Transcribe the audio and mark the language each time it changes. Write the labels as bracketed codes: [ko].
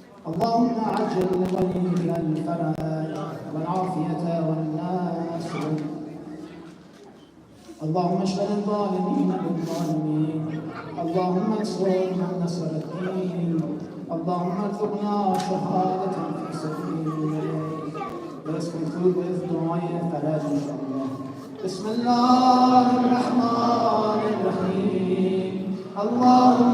[ar] اللهم عجل لوليك الفرج والعافية والنصر، اللهم اشغل الظالمين بالظالمين، اللهم انصر من نصر الدين، اللهم ارزقنا شهادة في سبيلك. [en] Let's conclude with dua faraj inshallah. [ar] بسم الله الرحمن الرحيم. الله